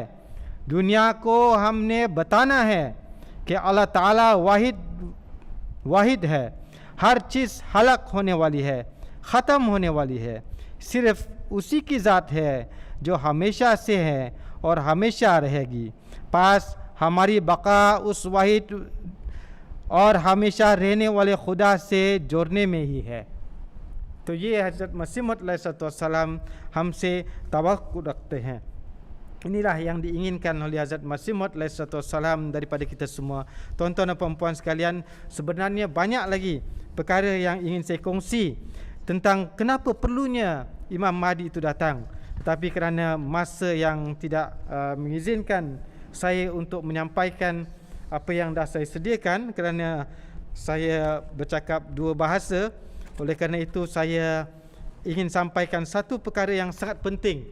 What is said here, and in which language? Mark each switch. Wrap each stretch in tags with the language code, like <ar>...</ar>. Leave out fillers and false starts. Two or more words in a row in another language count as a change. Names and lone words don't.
<ur>دنیا کو ہم نے بتانا ہے کہ اللہ تعالیٰ واحد ہے، ہر چیز ہلاک ہونے والی ہے، ختم ہونے والی ہے، صرف اسی کی ذات ہے جو ہمیشہ سے ہے اور ہمیشہ رہے گی. پاس ہماری بقا اس واحد اور ہمیشہ رہنے والے خدا سے جوڑنے میں ہی ہے. تو یہ حضرت مسیح موعود علیہ السلام ہم سے توکل رکھتے ہیں.</ur> <ms>Inilah yang diinginkan oleh Hazrat Masih Maud alaihissalam daripada kita semua. Tuan-tuan dan puan-puan sekalian, sebenarnya banyak lagi perkara yang ingin saya kongsi tentang kenapa perlunya Imam Mahdi itu datang. Tetapi kerana masa yang tidak mengizinkan saya untuk menyampaikan apa yang dah saya sediakan, kerana saya bercakap dua bahasa, oleh kerana itu saya ingin sampaikan satu perkara yang sangat penting.</ms>